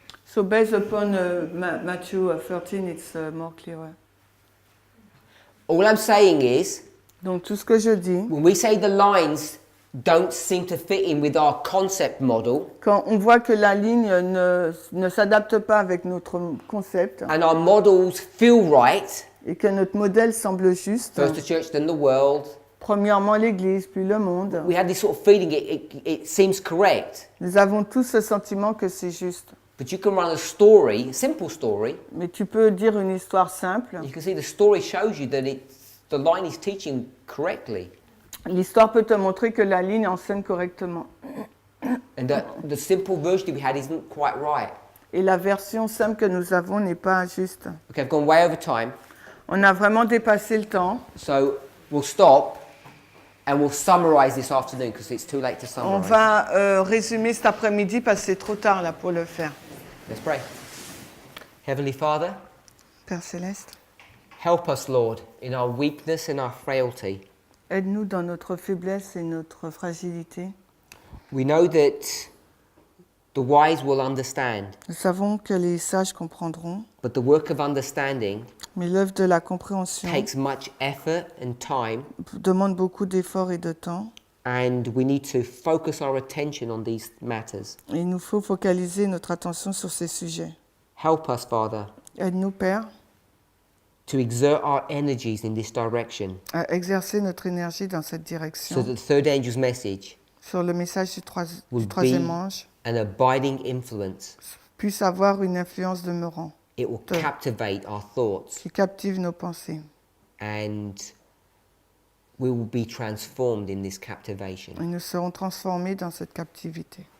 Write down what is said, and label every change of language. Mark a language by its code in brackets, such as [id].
[en] So based upon Matthew 13, it's more clearer. All I'm saying is, [fr] Donc tout ce que je dis, [en] when we say the lines don't seem to fit in with our concept model, [fr] quand on voit que la ligne ne s'adapte pas avec notre concept [en] and our models feel right, [fr] et que notre modèle semble juste, [en] first the church, then the world, [fr] premièrement l'Église, puis le monde, [en] we have this sort of feeling it seems correct. [fr] nous avons tous ce sentiment que c'est juste. [en] But you can run a story, a simple story. [fr] Mais tu peux dire une histoire simple. [en] You can see the story shows you that the line is teaching correctly. [fr] L'histoire peut te montrer que la ligne enseigne correctement. [en] And that the simple version that we had isn't quite right. [fr] Et la version simple que nous avons n'est pas juste. [en] Okay, I've gone way over time. [fr] On a vraiment dépassé le temps. [en] So we'll stop and we'll summarize this afternoon because it's too late to [fr] On [en] summarize. [fr] va résumer cet après-midi parce que c'est trop tard là pour le faire. [en] Let's pray. Heavenly Father, [fr] Père Céleste, [en] help us, Lord, in our weakness and our frailty. [fr] aide-nous dans notre faiblesse et notre fragilité. [en] We know that the wise will understand, [fr] Nous savons que les sages comprendront, [en] but the work of understanding [fr] mais l'œuvre de la compréhension [en] takes much effort and time, [fr] demande beaucoup d'efforts et de temps. [en] and we need to focus our attention on these matters. [fr] Et il nous faut focaliser notre attention sur ces sujets. [en] Help us, Father, [fr] Aide-nous, Père, [en] to exert our energies in this direction [fr] à exercer notre énergie dans cette [en] so [fr] direction. [en] that the third angel's message [fr] Sur le message du [en] will [fr] troisième [en] be [fr] ange, [en] an abiding influence. [fr] puisse avoir une influence demeurant, [en] It will captivate our thoughts, [fr] qui captive nos pensées. [en] and we will be transformed in this captivation. [fr] Et nous serons transformés dans cette captivité.